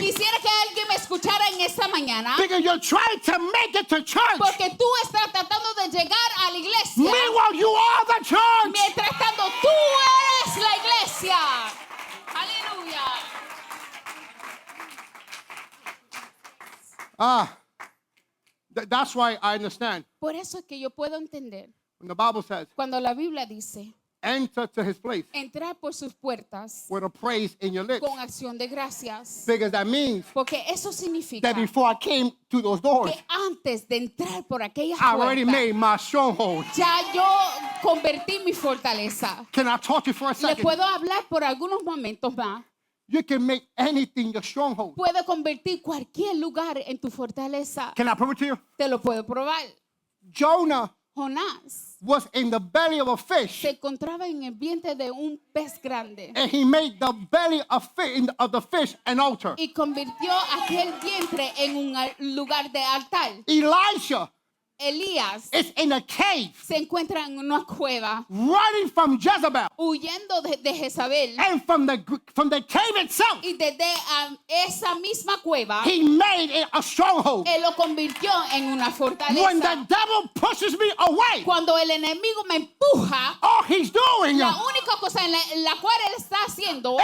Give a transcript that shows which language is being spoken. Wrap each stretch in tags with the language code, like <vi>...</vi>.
<es>Quisiera que alguien me escuchara en esta mañana.</es> <en>Because you're trying to make it to church.</en> <es>Porque tú estás tratando de llegar a la iglesia.</es> <en>Meanwhile, you are the church.</en> <es>Mientras tanto, tú eres la iglesia. Aleluya.</es> <en>That's why I understand.</en> <es>Por eso es que yo puedo entender</es> <en>When the Bible says,</en> <es>cuando la Biblia dice</es> <en>enter to his place</en> <es>entrar por sus puertas</es> <en>with a praise in your lips.</en> <es>con acción de gracias.</es> <en>Because that means</en> <es>Porque eso significa</es> <en>that before I came to those doors,</en> <es>que antes de entrar por aquellas</es> <en>I already</en> <es>puertas,</es> <en>made my stronghold.</en> <es>ya yo convertí mi fortaleza.</es> <en>Can I talk to you for a</en> <es>Le</es> <en>second?</en> <es>puedo hablar por algunos momentos más.</es> <en>You can make anything your stronghold.</en> <es>Puedo convertir cualquier lugar en tu fortaleza.</es> <en>Can I prove it to you?</en> <es>Te lo puedo probar.</es> <en>Jonah</en> <es>Jonás</es> <en>was in the belly of a fish,</en> <es>se encontraba en el vientre de un pez grande</es> <en>and he made the belly of the fish an altar.</en> <es>y convirtió aquel vientre en un lugar de altar.</es> <en>Elisha</en> <es>Elías</es> <en>is in a cave,</en> <es>se encuentra en una cueva</es> <en>running from Jezebel,</en> <es>huyendo de Jezabel</es> <en>and from the cave itself,</en> <es>y desde esa misma cueva</es> <en>he made it a stronghold.</en> <es>él lo convirtió en una</es> <en>When</en> <es>fortaleza.</es> <en>the devil pushes me away,</en> <es>Cuando el enemigo me empuja,</es> <en>all he's doing</en> <es>la única cosa en la cual él está haciendo</es>